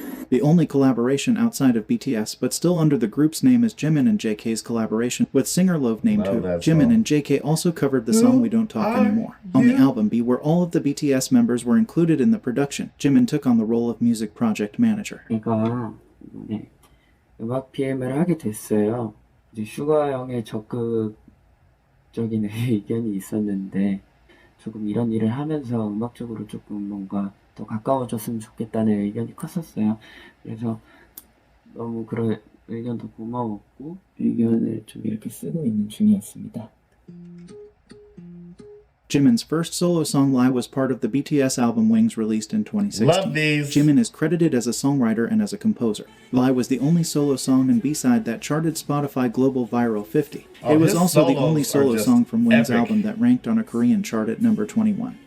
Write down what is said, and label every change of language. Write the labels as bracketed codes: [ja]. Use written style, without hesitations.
[en] The only collaboration outside of BTS, but still under the group's name, is Jimin and JK's collaboration with singer Love Name 2. Jimin and JK also covered the song We Don't Talk Anymore. On the album B, where all of the BTS members were included in the production, Jimin took on the role of music project manager. [ko] 제가 이번에 음악 PM을 하게 됐어요. 이제 슈가 형의 적극적인 의견이 있었는데 조금 이런 일을 하면서 음악적으로 조금 뭔가 더 가까워졌으면 좋겠다는 의견이 컸었어요. 그래서 너무 그런 의견도 고마웠고 의견을 좀 이렇게 쓰고 있는 중이었습니다. [en] Jimin's first solo song Lie was part of the BTS album Wings released in 2016. Love these. Jimin is credited as a songwriter and as a composer. Lie was the only solo song and B-side that charted Spotify Global Viral 50. It was also the only solo song from Wings' album that ranked on a Korean chart at number 21.